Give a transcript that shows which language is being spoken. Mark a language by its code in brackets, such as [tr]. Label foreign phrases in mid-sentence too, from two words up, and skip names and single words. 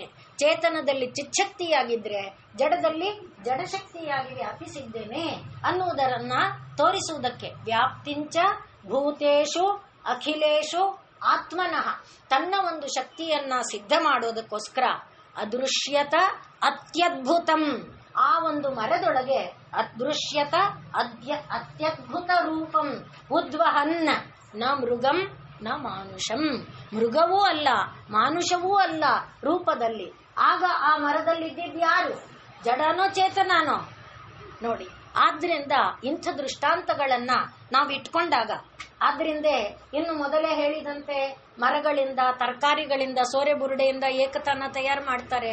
[kn] ಚೇತನದಲ್ಲಿ ಚಿಚ್ಛಕ್ತಿಯಾಗಿದ್ರೆ ಜಡದಲ್ಲಿ ಜಡಶಕ್ತಿಯಾಗಿ ವ್ಯಾಪಿಸಿದ್ದೇನೆ ಅನ್ನುವುದರನ್ನ ತೋರಿಸುವುದಕ್ಕೆ [sa] ವ್ಯಾಪ್ತಿಂಚ ಭೂತೇಶು ಅಖಿಲೇಶು ಆತ್ಮನಃ. [kn] ತನ್ನ ಒಂದು ಶಕ್ತಿಯನ್ನ ಸಿದ್ಧ ಮಾಡೋದಕ್ಕೋಸ್ಕರ [sa] ಅದೃಶ್ಯತ ಅತ್ಯದ್ಭುತಂ. [kn] ಆ ಒಂದು ಮರದೊಳಗೆ [sa] ಅದೃಶ್ಯತ ಅತ್ಯದ್ಭುತ ರೂಪಂ ಉದ್ವಹನ್ ನ ಮೃಗಂ ನ ಮಾನುಷಂ. [kn] ಮೃಗವೂ ಅಲ್ಲ, ಮಾನುಷವೂ ಅಲ್ಲ ರೂಪದಲ್ಲಿ. ಆಗ ಆ ಮರದಲ್ಲಿದ್ದಿದ್ದು ಯಾರು? ಜಡನೋ ಚೇತನಾನೋ? ನೋಡಿ, ಆದ್ರಿಂದ ಇಂಥ ದೃಷ್ಟಾಂತಗಳನ್ನ ನಾವು ಇಟ್ಕೊಂಡಾಗ, ಆದ್ರಿಂದ ಇನ್ನು ಮೊದಲೇ ಹೇಳಿದಂತೆ ಮರಗಳಿಂದ, ತರಕಾರಿಗಳಿಂದ, ಸೋರೆ ಬುರುಡೆಯಿಂದ ಏಕತಾನ ತಯಾರು ಮಾಡ್ತಾರೆ.